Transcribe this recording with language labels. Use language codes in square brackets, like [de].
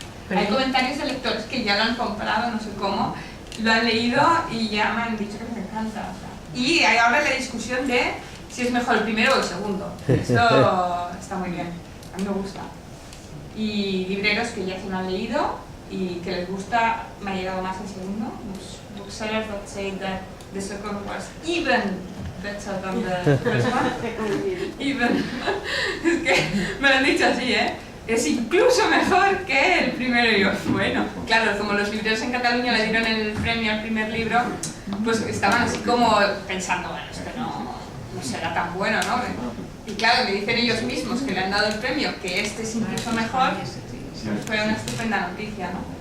[es] Hay comentarios de lectores que ya lo han comprado, no sé cómo, lo han leído y ya me han dicho que les encanta. O sea. Y hay ahora la discusión de si es mejor el primero o el segundo. Esto está muy bien, a mí me gusta. Y libreros que ya se lo han leído y que les gusta, me ha llegado más el segundo. [en] Booksellers that say that the second was even better than the first one. Even. [es] Es que me lo han dicho así, ¿eh? Es incluso mejor que el primero. Y yo, bueno, claro, como los libreros en Cataluña le dieron el premio al primer libro, pues estaban así como pensando, bueno, esto no será tan bueno, ¿no? Y claro, me dicen ellos mismos que le han dado el premio, que este es incluso mejor, pues fue una estupenda noticia, ¿no?